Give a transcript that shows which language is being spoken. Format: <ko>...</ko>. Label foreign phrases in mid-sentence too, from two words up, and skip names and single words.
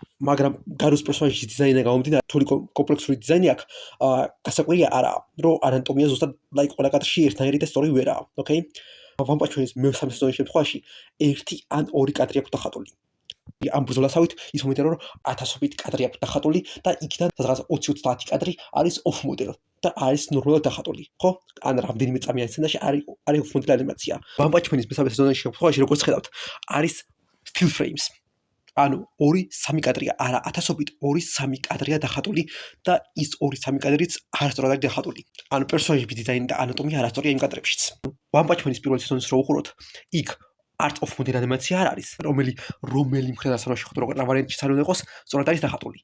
<ka>მაგრამ გარუს პერსონაჟის დიზაინიდან გამომდინარე, თული კომპლექსური დიზაინი აქვს, გასაკვირია არაა, რომ ანატომია ზუსტად ყველა კადრში ერთნაირი და სწორი ვერაა, ოკეი? One Punch Man-ის მესამე სეზონის შემთხვევაში 1 ან 2 კადრი აქვს დახატული. ამ ბრძოლასავით ის მომენტია, რომ 1000-ობით კადრი აქვს დახატული და იქიდან სადღაც 20-30 კადრი არის</ka> <en>off model</en> <ka>და არის ნორმალურად დახატული, ხო? ან რამდენიმე წამიანი სცენაში არის</ka> <en>off model</en> <ka>ანიმაცია. One Punch Man-ის მესამე სეზონის შემთხვევაში, როგორც ხედავთ, არის</ka> <en>still frames.</en> <ka>ანუ 2-3 კადრია, არა 1000-ობით 2-3 კადრია დახატული და ის 2-3 კადრიც არასწორად არის დახატული. ანუ პერსონაჟების დიზაინი და ანატომია არასწორია იმ კადრებშიც. One Punch Man-ის პირველი სეზონის რო უყუროთ, იქ არც</ka> <en>off-model</en> <ka>ანიმაცია არ არის, რომელი მხრიდან შეხვდრო რა ვარიანტი შეიძლება იყოს, სწორად არის დახატული.</ka>